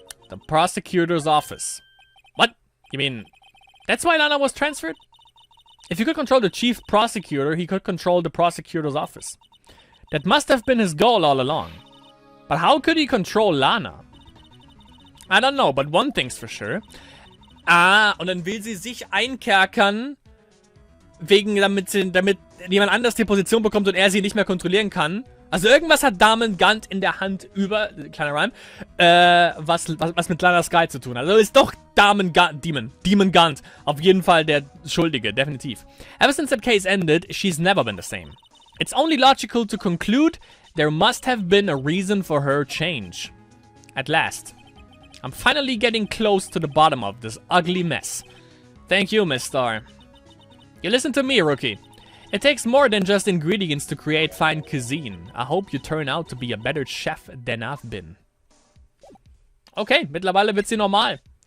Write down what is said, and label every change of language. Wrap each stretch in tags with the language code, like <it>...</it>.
<en>The prosecutor's office. What? You mean, that's why Lana was transferred? If he could control the chief prosecutor, he could control the prosecutor's office. That must have been his goal all along. But how could he control Lana? I don't know, but one thing's for sure.</en> <de>Ah, und dann will sie sich einkerkern damit jemand anders die Position bekommt und er sie nicht mehr kontrollieren kann. Also irgendwas hat Damen Gant in der Hand kleiner Rhyme, was mit kleiner Sky zu tun hat. Also ist doch Demon Gant auf jeden Fall der Schuldige, definitiv.</de> <en>Ever since that case ended, she's never been the same. It's only logical to conclude there must have been a reason for her change. At last. I'm finally getting close to the bottom of this ugly mess. Thank you, Miss Star. You listen to me, Rookie. It takes more than just ingredients to create fine cuisine. I hope you turn out to be a better chef than I've been.</en> <de>Okay, mittlerweile wird sie normal.</de>